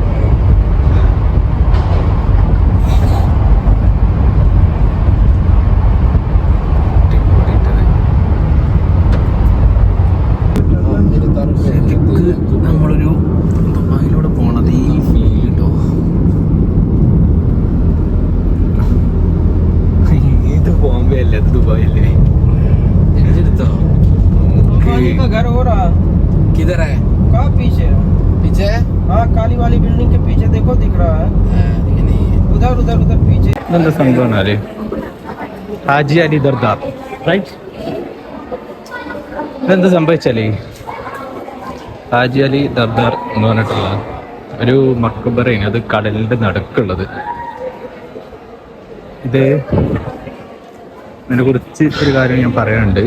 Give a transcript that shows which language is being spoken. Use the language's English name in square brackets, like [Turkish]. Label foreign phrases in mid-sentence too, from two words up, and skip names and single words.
[Malayalam] നമ്മളൊരു ദുബായിലൂടെ പോണത് ഈ ഫീൽ കിട്ടോ. ഇത് ബോംബെ അല്ലേ, അത് ദുബായ് അല്ലേ? [Hindi] किधर है? कहाँ पीछे? पीछे? हाँ, काली वाली बिल्डिंग के पीछे देखो, दिख रहा है। उधर उधर उधर पीछे। [Malayalam] എന്താ സംഭവം അല്ലേ? ഹാജി അലി ദർദാർ, റൈറ്റ്? ഇതെന്താ സംഭവിച്ചാലേ, ഹാജി അലി ദർദാർ എന്ന് പറഞ്ഞിട്ടുള്ള ഒരു മക്ബറയാണ്. അത് കടലിന്റെ നടുക്കുള്ളത്. ഇത് ഇതിനെ കുറിച്ച് ഒരു കാര്യം ഞാൻ പറയാനുണ്ട്.